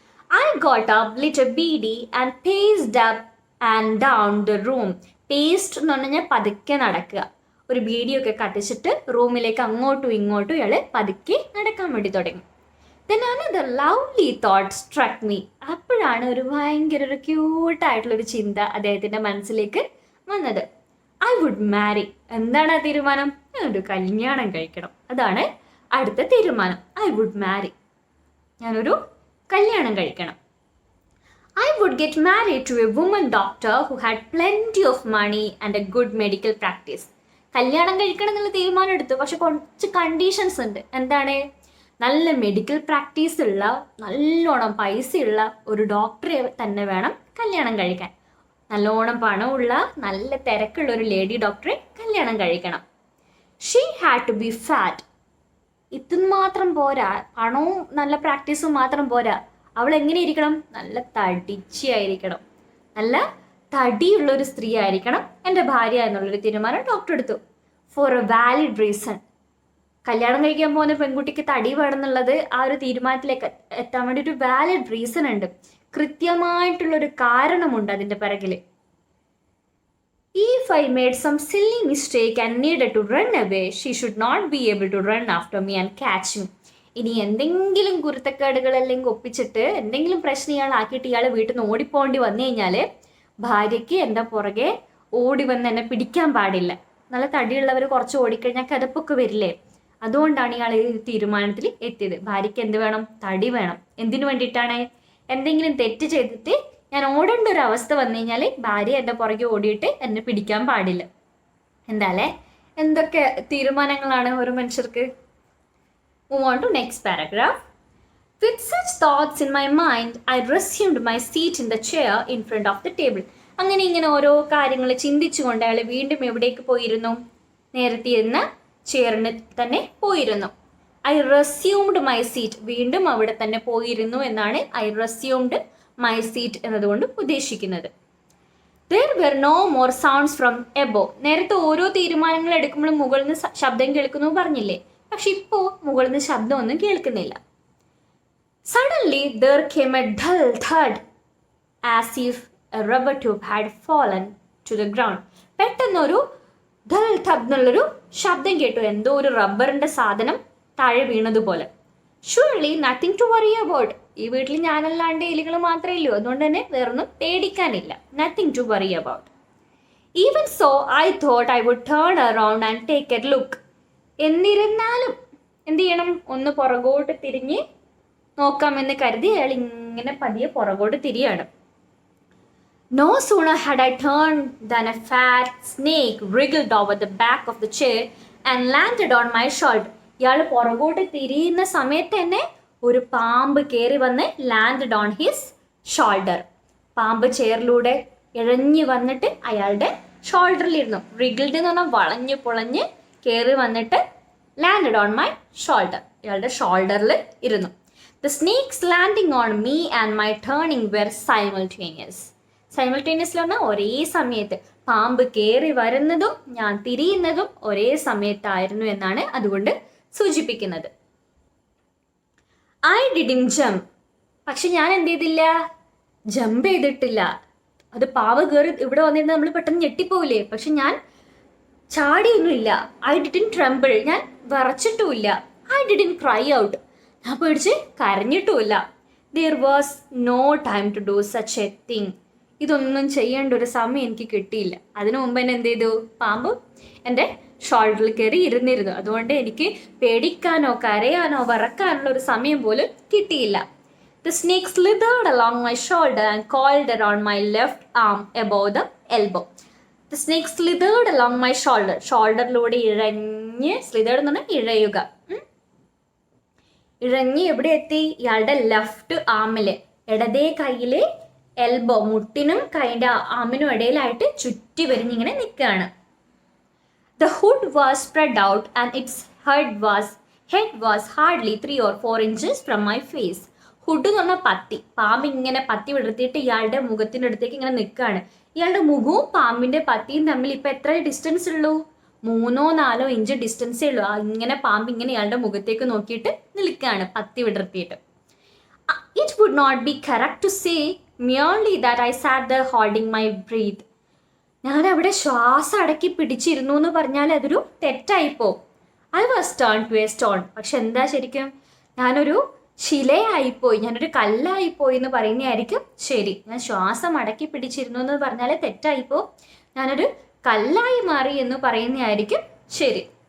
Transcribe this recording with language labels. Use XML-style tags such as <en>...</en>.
<en>I got up, lit a beady and paced up and down the room.</en> <ml>Paced എന്ന് പറഞ്ഞാൽ പതുക്കെ നടക്കുക. ഒരു ബീഡിയൊക്കെ കത്തിച്ചിട്ട് റൂമിലേക്ക് അങ്ങോട്ടും ഇങ്ങോട്ടും ഇയാൾ പതുക്കെ നടക്കാൻ വേണ്ടി തുടങ്ങി.</ml> <en>Then another lovely thought struck me.</en> <ml>അപ്പോഴാണ് ഒരു ഭയങ്കര ഒരു ക്യൂട്ടായിട്ടുള്ളൊരു ചിന്ത അദ്ദേഹത്തിൻ്റെ മനസ്സിലേക്ക് വന്നത്.</ml> <en>I would marry.</en> <ml>എന്താണ് ആ തീരുമാനം? ഞാനൊരു കല്യാണം കഴിക്കണം. അതാണ് അടുത്ത തീരുമാനം.</ml> <en>I would marry.</en> <ml>ഞാനൊരു കല്യാണം കഴിക്കണം.</ml> <en>I would get married to a woman doctor who had plenty of money and a good medical practice.</en> <ml>കല്യാണം കഴിക്കണം എന്നുള്ള തീരുമാനം എടുത്തു. പക്ഷെ കുറച്ച് കണ്ടീഷൻസ് ഉണ്ട്. എന്താണ്? നല്ല മെഡിക്കൽ പ്രാക്ടീസ് ഉള്ള, നല്ലോണം പൈസയുള്ള ഒരു ഡോക്ടറെ തന്നെ വേണം കല്യാണം കഴിക്കാൻ. നല്ലോണം പണമുള്ള, നല്ല തിരക്കുള്ള ഒരു ലേഡി ഡോക്ടറെ കല്യാണം കഴിക്കണം.</ml> <en>She had to be fat.</en> <ml>ഇതൊന്നും മാത്രം പോരാ, പണവും നല്ല പ്രാക്ടീസും മാത്രം പോരാ. അവൾ എങ്ങനെ ഇരിക്കണം? നല്ല തടിച്ചിയായിരിക്കണം, നല്ല തടിയുള്ളൊരു സ്ത്രീ ആയിരിക്കണം എൻ്റെ ഭാര്യ എന്നുള്ളൊരു തീരുമാനം ഡോക്ടർ എടുത്തു.</ml> <en>For a valid reason.</en> <ml>കല്യാണം കഴിക്കാൻ പോകുന്ന പെൺകുട്ടിക്ക് തടി വേണമെന്നുള്ളത് ആ ഒരു തീരുമാനത്തിലേക്ക് എത്താൻ വേണ്ടി ഒരു വാലിഡ് റീസൺ ഉണ്ട്, കൃത്യമായിട്ടുള്ളൊരു കാരണമുണ്ട് അതിൻ്റെ പിറകിൽ.</ml> <en>If I made some silly mistake and needed to run away, she should not be able to run after me and catch me.</en> <ml>ഇനി എന്തെങ്കിലും കുരുത്തക്കേടുകൾ അല്ലെങ്കിൽ ഒപ്പിച്ചിട്ട് എന്തെങ്കിലും പ്രശ്നം ഇയാളാക്കിയിട്ട് ഇയാൾ വീട്ടിൽ നിന്ന് ഓടിപ്പോണ്ടി വന്നു കഴിഞ്ഞാൽ ഭാര്യയ്ക്ക് എൻ്റെ പുറകെ ഓടി വന്ന് എന്നെ പിടിക്കാൻ പാടില്ല. നല്ല തടിയുള്ളവർ കുറച്ച് ഓടിക്കഴിഞ്ഞാൽ കിതപ്പൊക്കെ വരില്ലേ? അതുകൊണ്ടാണ് ഇയാൾ ഈ തീരുമാനത്തിൽ എത്തിയത്. ഭാര്യയ്ക്ക് എന്ത് വേണം? തടി വേണം. എന്തിനു വേണ്ടിയിട്ടാണ്? എന്തെങ്കിലും തെറ്റ് ചെയ്തിട്ട് ഞാൻ ഓടേണ്ട ഒരു അവസ്ഥ വന്നു കഴിഞ്ഞാൽ ഭാര്യ എൻ്റെ പുറകെ ഓടിയിട്ട് എന്നെ പിടിക്കാൻ പാടില്ല. എന്താല്ലേ എന്തൊക്കെ തീരുമാനങ്ങളാണ് ഓരോ മനുഷ്യർക്ക്.</ml> <en>Move on to next paragraph. With such thoughts in my mind, I resumed my seat in the chair in front of the table.</en> <ml>അങ്ങനെ ഇങ്ങനെ ഓരോ കാര്യങ്ങൾ ചിന്തിച്ചുകൊണ്ട് അയാൾ വീണ്ടും എവിടേക്ക് പോയിരുന്നു? നേരത്തെ ഇരുന്ന ചെയറിന് തന്നെ പോയിരുന്നു.</ml> <en>I resumed my seat,</en> <ml>വീണ്ടും അവിടെ തന്നെ പോയിരുന്നു എന്നാണ് ഐ റെസ്യൂംഡ് മൈ സീറ്റ് എന്നതുകൊണ്ട് ഉദ്ദേശിക്കുന്നത്.</ml> <en>There were no more sounds from above.</en> <ml>നേരത്തെ ഓരോ തീരുമാനങ്ങൾ എടുക്കുമ്പോഴും മുകളിൽ നിന്ന് ശബ്ദം കേൾക്കുന്നു പറഞ്ഞില്ലേ, പക്ഷെ ഇപ്പോൾ മുകളിൽ നിന്ന് ശബ്ദമൊന്നും കേൾക്കുന്നില്ല.</ml> <en>Suddenly there came a dull thud as if a rubber tube had fallen to the ground.</en> <ml>പെട്ടെന്നൊരു ഡൾ thud എന്നുള്ളൊരു ശബ്ദം കേട്ടു, എന്തോ ഒരു റബ്ബറിന്റെ സാധനം താഴെ വീണതുപോലെ.</ml> <en>Surely nothing to worry about.</en> <ml>ഈ വീട്ടിൽ ഞാനല്ലാണ്ട് എലികൾ മാത്രമേ ഉള്ളൂ, അതുകൊണ്ട് തന്നെ വേറൊന്നും പേടിക്കാനില്ല.</ml> <en>Nothing to worry about. Even so I thought I would turn around and take a look.</en> <ml>എന്നിരുന്നാലും എന്ത് ചെയ്യണം, ഒന്ന് പുറകോട്ട് തിരിഞ്ഞ് നോക്കാമെന്ന് കരുതി അയാൾ ഇങ്ങനെ പതിയെ പുറകോട്ട് തിരിയാണ്.</ml> <en>No sooner had I turned than a fat snake wriggled over the back of the chair and landed on my shoulder.</en> <ml>ഇയാൾ പുറകോട്ട് തിരിയുന്ന സമയത്ത് തന്നെ ഒരു പാമ്പ് കയറി വന്ന്</ml> <en>Landed on his shoulder.</en> <ml>പാമ്പ് ചെയറിലൂടെ ഇഴഞ്ഞു വന്നിട്ട് അയാളുടെ ഷോൾഡറിലിരുന്നു. റിഗിൾഡ് എന്ന് പറഞ്ഞാൽ വളഞ്ഞു പൊളഞ്ഞ് കയറി വന്നിട്ട്</ml> <en>landed on my shoulder,</en> <ml>ഇയാളുടെ ഷോൾഡറിൽ ഇരുന്നു.</ml> <en>The snakes landing on me and my turning were simultaneous.</en> <ml>Simultaneously പറഞ്ഞാൽ ഒരേ സമയത്ത്, പാമ്പ് കയറി വരുന്നതും ഞാൻ തിരിയുന്നതും ഒരേ സമയത്തായിരുന്നു എന്നാണ് അതുകൊണ്ട് സൂചിപ്പിക്കുന്നത്.</ml> <en>I didn't jump.</en> <ml>പക്ഷെ ഞാൻ എന്ത് ചെയ്തില്ല, ജമ്പ് ചെയ്തിട്ടില്ല. അത് പാമ്പ് കയറി ഇവിടെ വന്നിരുന്ന് നമ്മൾ പെട്ടെന്ന് ഞെട്ടിപ്പോവില്ലേ, പക്ഷെ ഞാൻ ചാടിയൊന്നുമില്ല.</ml> <en>I didn't tremble,</en> <ml>ഞാൻ വിറച്ചിട്ടുമില്ല.</ml> <en>I didn't cry out,</en> <ml>ഞാൻ പേടിച്ച് കരഞ്ഞിട്ടുമില്ല.</ml> <en>There was no time to do such a thing.</en> <ml>ഇതൊന്നും ചെയ്യേണ്ട ഒരു സമയം എനിക്ക് കിട്ടിയില്ല. അതിനു മുമ്പ് തന്നെ എന്ത് ചെയ്തു, പാമ്പ് എൻ്റെ ഷോൾഡറിൽ കയറി ഇരുന്നിരുന്നു. അതുകൊണ്ട് എനിക്ക് പേടിക്കാനോ കരയാനോ വിറക്കാനുള്ള ഒരു സമയം പോലും കിട്ടിയില്ല.</ml> <en>The snake slithered along my shoulder and coiled around my left arm above the elbow. The snake slithered along my shoulder.</en> <ml>ഷോൾഡറിലൂടെ ഇഴഞ്ഞ്, സ്ലിതേർഡ് എന്ന് പറഞ്ഞാൽ ഇഴയുക, ഇഴഞ്ഞ് എവിടെ എത്തി, ഇയാളുടെ ലെഫ്റ്റ് ആമില്, ഇടതേ കയ്യില് എൽബോ, മുട്ടിനും കൈൻ്റെ ആമിനും ഇടയിലായിട്ട് ചുറ്റി വരിഞ്ഞിങ്ങനെ നിൽക്കുകയാണ്.</ml> <en>The hood was spread out and its head was hardly 3 or 4 inches from my face.</en> <ml>Hood എന്ന് പറഞ്ഞാൽ പത്തി, പാമ്പ് ഇങ്ങനെ പത്തി വിടർത്തിയിട്ട് ഇയാളുടെ മുഖത്തിൻ്റെ അടുത്തേക്ക് ഇങ്ങനെ നിൽക്കുകയാണ്. ഇയാളുടെ മുഖവും പാമ്പിൻ്റെ പത്തിയും തമ്മിൽ ഇപ്പം എത്ര ഡിസ്റ്റൻസ് ഉള്ളൂ, 3-4 ഇഞ്ച് ഡിസ്റ്റൻസേ ഉള്ളൂ. ഇങ്ങനെ പാമ്പ് ഇങ്ങനെ ഇയാളുടെ മുഖത്തേക്ക് നോക്കിയിട്ട് നിൽക്കുകയാണ് പത്തി വിടർത്തിയിട്ട്.</ml> <en>It would not be correct to say merely that I sat there holding my breath.</en> <ml>ഞാൻ അവിടെ ശ്വാസം അടക്കി പിടിച്ചിരുന്നു എന്ന് പറഞ്ഞാൽ അതൊരു തെറ്റായിപ്പോ.</ml> <en>I was turned to a stone.</en> <ml>പക്ഷെ എന്താ ശരിക്കും, ഞാനൊരു ശിലയായിപ്പോയി, ഞാനൊരു കല്ലായിപ്പോയി എന്ന് പറയുന്നതായിരിക്കും ശരി. ഞാൻ ശ്വാസം അടക്കി പിടിച്ചിരുന്നു എന്ന് പറഞ്ഞാൽ തെറ്റായിപ്പോ, ഞാനൊരു കല്ലായി മാറി എന്ന് പറയുന്നതായിരിക്കും ശരി.</ml>